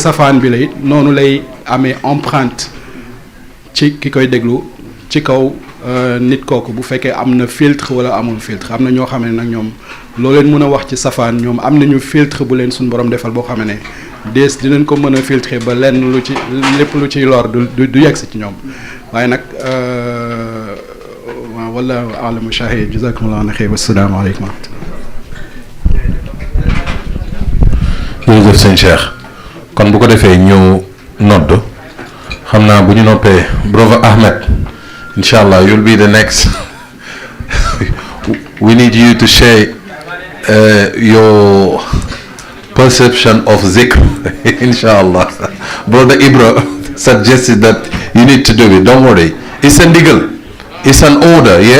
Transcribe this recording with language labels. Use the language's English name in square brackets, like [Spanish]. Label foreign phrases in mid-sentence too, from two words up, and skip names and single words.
[Wolof] safaan bi la it noonu lay amee empreinte ci ki koy déglu ci kaw nit kooku bu fekkee am na filtre wala amul filtre am na ñoo xam ne nag ñoom loo leen mën a wax ci safaan ñoom am nañu filtre bu leen suñu borom defal boo xam ne dinañ ko mën a filtrer ba lenn lu ci lépp lu ciy lor du yegg si ci ñoom waaye nag waaw wala alamu shahid [Arabic] جزاكم الله خير والسلام عليكم ورحمة الله. [Wolof] jërëjëf sëñ Cheikh kon bu ko defee ñu nodd xam naa bu ñu noppee [English] brother Ahmed inshallah you'll be the next we need you to share your perception of zikr inshallah. Brother Ibra suggested that you need to do it, don't worry, it's a ndigal, it's an order, yeah.